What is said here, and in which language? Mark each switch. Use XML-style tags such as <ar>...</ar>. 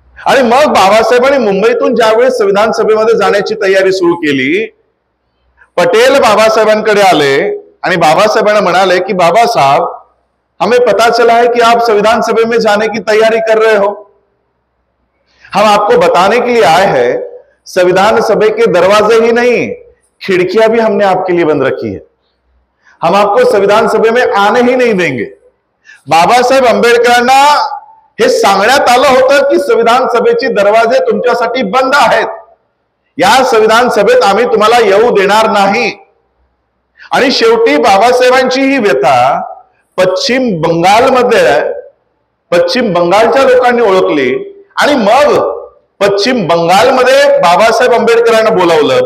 <mr>आणि मग बाबासाहेबांनी मुंबईतून ज्यावेळेस संविधान सभेमध्ये जाण्याची तयारी सुरू केली, पटेल बाबासाहेबांकडे आले आणि बाबासाहेबांना म्हणाले की</mr> <hi>बाबा साहब, हमें पता चला है कि आप संविधान सभा में जाने की तैयारी कर रहे हो. हम आपको बताने के लिए आए हैं, संविधान सभा के दरवाजे ही नहीं खिड़कियां भी हमने आपके लिए बंद रखी है. हम आपको संविधान सभा में आने ही नहीं देंगे.</hi> <mr>बाबासाहेब आंबेडकरांना हे सांगण्यात आलं होतं की संविधान सभेचे दरवाजे तुमच्यासाठी बंद आहेत, या संविधान सभेत आम्ही तुम्हाला येऊ देणार नाही. आणि शेवटी बाबासाहेबांची ही व्यथा पश्चिम बंगालच्या लोकांनी ओळखली आणि मग पश्चिम बंगालमध्ये बाबासाहेब आंबेडकरांना बोलावलं.</mr>